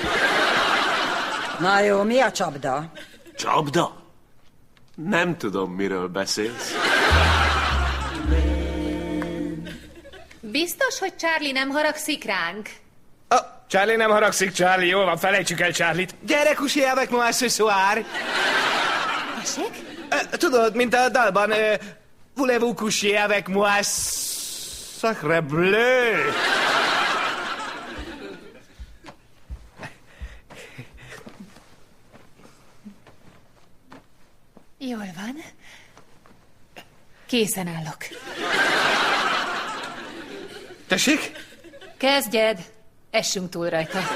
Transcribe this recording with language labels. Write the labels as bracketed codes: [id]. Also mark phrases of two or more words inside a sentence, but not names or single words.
[hu] Na jó, mi a csapda? Csapda? Nem tudom, miről beszélsz. Biztos, hogy Charlie nem haragszik ránk? Charlie nem haragszik, Charlie. Jól van, felejtsük el Charlie-t. Gyere, [fr] coucher avec moi ce soir. [hu] Tessék? Tudod, mint a dalban, [fr] voulez-vous coucher avec moi, sacre bleu? [hu] Jól van. Készen állok. Tessék? Kezdjed. Essünk túl rajta.